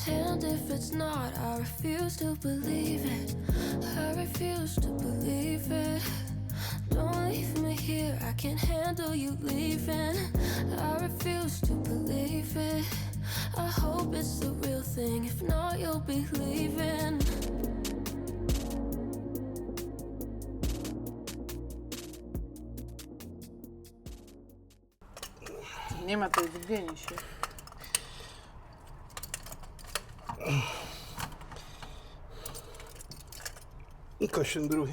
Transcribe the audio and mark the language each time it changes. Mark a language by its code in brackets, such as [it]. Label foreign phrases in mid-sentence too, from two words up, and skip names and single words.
[en] And if it's not, I refuse to believe it. I refuse to believe it. Don't leave me here, I can't handle you leaving. I refuse to believe it. I hope it's the real thing. If not, you'll be leaving. [sk] Nemá to ísť kde nižšie. Ukáž ten druhý.